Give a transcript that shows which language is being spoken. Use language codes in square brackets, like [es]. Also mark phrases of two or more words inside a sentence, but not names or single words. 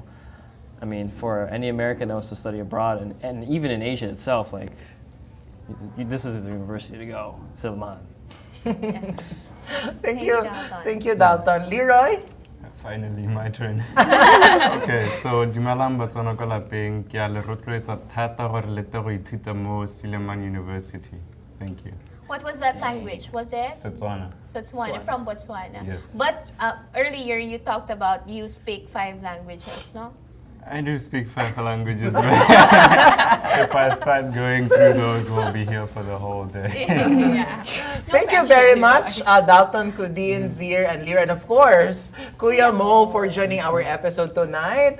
[en] I mean, for any American that wants to study abroad, and even in Asia itself, like, this is the university to go, Silliman. Thank you, you. Dalton. Thank you, Dalton. Leroy? Finally, my turn. Okay, so [tn] dumelang batswana ko lapeng ke a le rotloetsa thata gore le tle go ithuta mo Silliman University. [en] Thank you. What was that language? Was it? Setswana. Botswana, from Botswana. Yes. But earlier you talked about you speak 5 languages, no? I do speak 5 languages, but if I start going through those, we'll be here for the whole day. Yeah. Thank you very much, Dalton, Claudine, Zir, and Leroy, and of course, Kuya Mo for joining our episode tonight.